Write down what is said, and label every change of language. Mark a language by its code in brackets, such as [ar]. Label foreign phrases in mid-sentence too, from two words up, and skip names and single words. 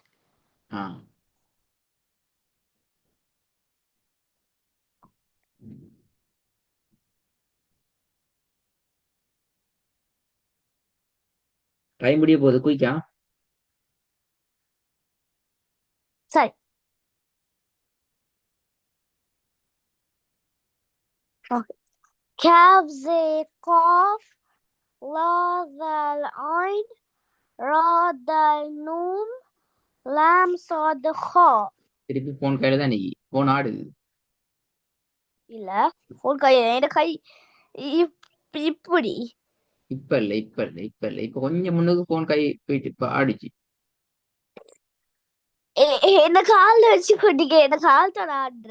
[ta] ஆ. டைம் முடிய போகுது, குயிக்கா. சரி ஓகே. [ar] كاف زي قاف لا ذال عين را دال نون لام صاد خا. [ta] திருப்பி போன் கையில தான் நிக்கி, போன் ஆடுது. இல்ல ஃபோன் கை என் கை இப்படி இப்ப கொஞ்சம் முன்னுக்கு போன் கை போயிட்டு இப்ப ஆடிச்சு. என்ன கால்ல வச்சு கொண்டீங்க, என்ன கால் தான் ஆடுற.